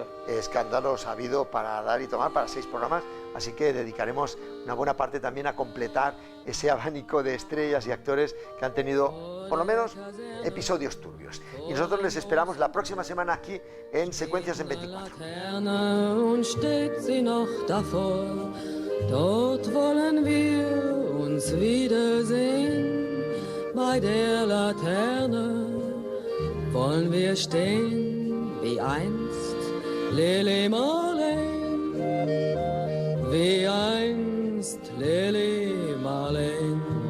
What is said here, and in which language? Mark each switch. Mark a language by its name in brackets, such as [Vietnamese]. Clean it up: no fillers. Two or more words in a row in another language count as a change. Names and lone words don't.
[Spanish] escándalos ha habido para dar y tomar, para 6 programas, así que dedicaremos una buena parte también a completar ese abanico de estrellas y actores que han tenido, por lo menos, episodios turbios. Y nosotros les esperamos la próxima semana aquí en Secuencias en 24. [German] Dort wollen wir uns wiedersehen, bei der Laterne wollen wir stehen, wie einst Lili Marleen, wie einst Lili Marleen.